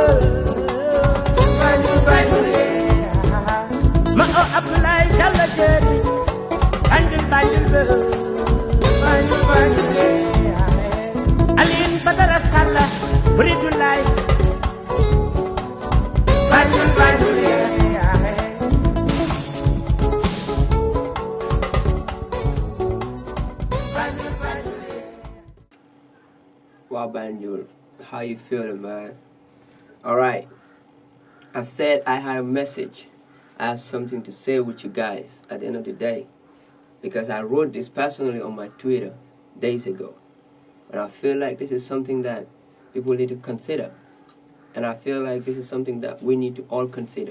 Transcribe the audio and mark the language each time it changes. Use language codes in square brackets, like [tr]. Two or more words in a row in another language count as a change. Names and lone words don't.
[wo] banjul ma oo Abdoulaye Diallo Jeeri banjul be banjul Aline Badara Salla Buridulaay banjul [en] Wow, Banjul, how you feeling, man? Alright, I said I had a message. I have something to say with you guys at the end of the day, because I wrote this personally on my Twitter days ago, and I feel like this is something that people need to consider, and I feel like this is something that we need to all consider.